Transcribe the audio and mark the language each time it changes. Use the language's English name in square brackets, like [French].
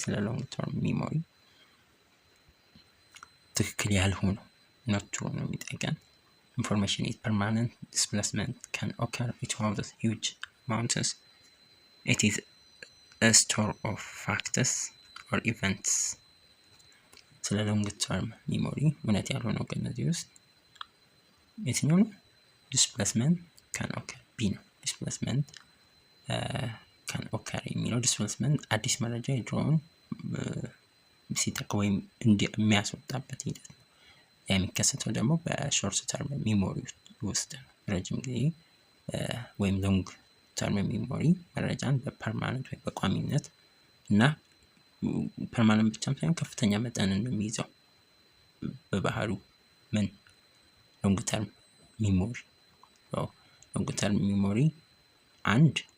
[Amharic] ስለ long term memory ትክክል ያልሆነው not true ነው የሚጠይቀን። [English] information is permanent, displacement can occur, it holds huge amounts, it is a store of facts or events. [Amharic] ስለ long term memory እውነት ያልሆነው ከነዚህ ውስጥ የትኛው ነው? [English] displacement can occur B ነው። displacement can occur የሚለው displacement [Amharic] አዲስ መረጃ የድሮውን ሲተካ ወይም የሚያስወጣበት ሂደት ነው። የሚከሰተው ደግሞ በሾርት ተርም ሚሞሪ ውስጥ ነው። ረጅም ጊዜ ወይም ሎንግ ተርም ሚሞሪ መረጃን በፐርማነንት ወይም በቋሚነት እና ፐርማነንት ብቻም ሳይሆን ከፍተኛ መጠንን ነው የሚይዘው በባህሪው ምን ሎንግ ተርም ሚሞሪ። ሎንግ ተርም ሚሞሪ አንድ